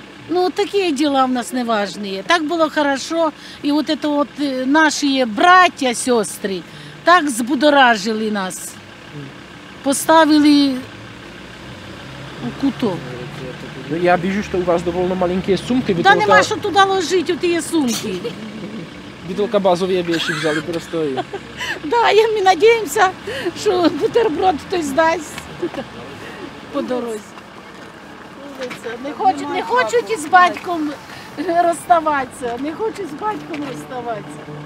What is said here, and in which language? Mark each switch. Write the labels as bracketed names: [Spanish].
[Russian] Ну, такие дела у нас неважные. Так было хорошо. И вот это вот наши братья, сестры, так взбудоражили нас. [Ukrainian] Поставили в куток. [Russian] Ну, я вижу, что у вас довольно маленькие сумки. Вы Да только... [Ukrainian] нема що туди ложити, у ті сумки. [Russian] Вы только базовые вещи взяли просто. [Ukrainian] Да, і ми надіємося, що бутерброд хтось дасть по дорозі. Не хочуть із батьком розставатися, не хочуть з батьком розставатися.